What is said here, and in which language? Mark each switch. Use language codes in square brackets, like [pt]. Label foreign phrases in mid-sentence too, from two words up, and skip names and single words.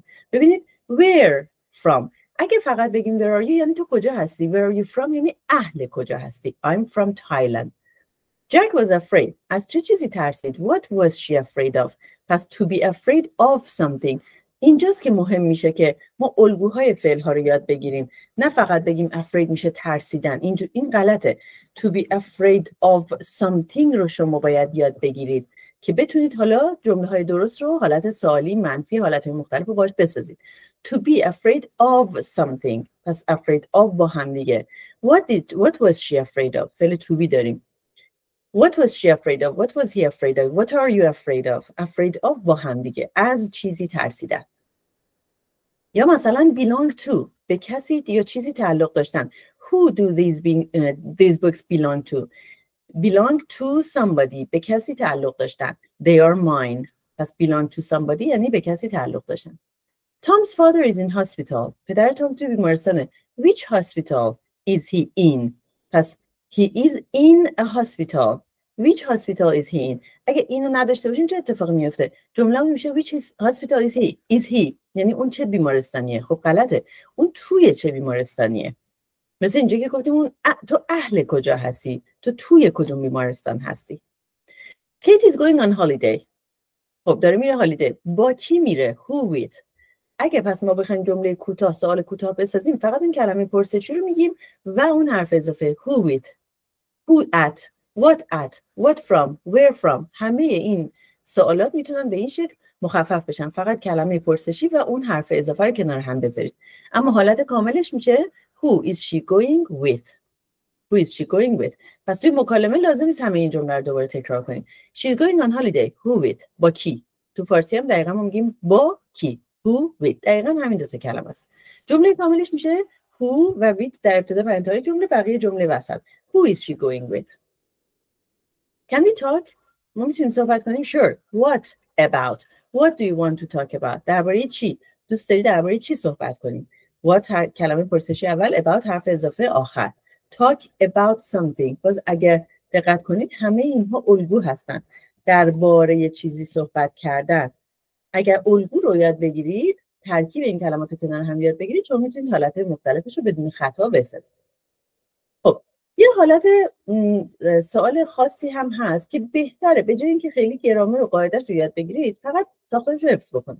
[en] ببینید where from. [fa] اگه فقط بگیم [en] where are you [fa] یعنی تو کجا هستی. [en] Where are you from [fa] یعنی اهل کجا هستی. [en] I'm from Thailand. Jack was afraid. [fa] از چه چیزی ترسید؟ [en] What was she afraid of؟ پس to be afraid of something. [fa] اینجاست که مهم میشه که ما الگوهای فعل ها رو یاد بگیریم. نه فقط بگیم afraid میشه ترسیدن. این غلطه. [en] To be afraid of something [fa] رو شما باید یاد بگیرید که بتونید حالا جمله های درست رو حالت سوالی، منفی، حالت مختلف رو باش بسازید. [en] To be afraid of something. [fa] پس [en] afraid of [fa] با هم دیگه. [en] What was she afraid of؟ فعل to be داریم. What was she afraid of? What was he afraid of? What are you afraid of? Afraid of [fa] با هم دیگه. از چیزی ترسیدن. یا مثلا [en] belong to. [fa] به کسی یا چیزی تعلق داشتن. [en] Who do these books belong to? Belong to somebody. [fa] به کسی تعلق داشتن. [en] They are mine. [fa] پس [en] belong to somebody [fa] یعنی به کسی تعلق داشتن. [en] Tom's father is in hospital. [fa] پدر توم تو بیمارستانه. [en] Which hospital is he in? پس he is in a hospital. Which hospital is he in? [fa] اگه اینو نداشته باشیم چه اتفاقی میفته؟ جمله میشه [en] which hospital is he? Is he [fa] یعنی اون چه بیمارستانیه؟ خب غلطه. اون توی چه بیمارستانیه؟ مثل اینجا که گفتیم تو اهل کجا هستی؟ تو توی کدوم بیمارستان هستی؟ [en] Kate is going on holiday. [fa] خب داره میره هالیدی. با کی میره؟ [en] who with. [fa] اگه پس ما بخوایم جمله کوتاه سوال کوتاه بسازیم فقط اون کلمه پرسشی رو میگیم و اون حرف اضافه [en] who with، who at، what from، where from. [fa] همه این سوالات میتونن به این شکل مخفف بشن، فقط کلمه پرسشی و اون حرف اضافه رو کنار هم بذارید. اما حالت کاملش میشه [en] who is she going with. who is she going with. [fa] پس توی مکالمه لازم نیست همه این جمله رو دوباره تکرار کنیم. [en] she's going on holiday. who with. [fa] با کی. تو فارسی هم دقیقاً ما میگیم با کی. [en] who with. [fa] دقیقاً همین دو تا کلمه است. جمله کاملش میشه who و with در ابتدا و انتهای جمله، بقیه جمله وسط. [en] who is she going with. can we talk. [fa] ما میتونیم صحبت کنیم. [en] sure. what about. what do you want to talk about. [fa] درباره چی؟ دوست داری درباره چی صحبت کنیم. what کلمه پرسشی اول، about حرف اضافه آخر. [en] talk about something. [fa] باز اگر دقت کنید همه اینها الگو هستن. درباره چیزی صحبت کردن. اگر الگو رو یاد بگیرید، ترکیب این کلمات رو کنار هم یاد بگیرید، چون میتونید حالت مختلفش رو بدون خطا بسازید. خب یه حالت سوال خاصی هم هست که بهتره به جای اینکه خیلی گرامر و قاعده‌اش رو یاد بگیرید، فقط ساختارش رو حفظ بکنید.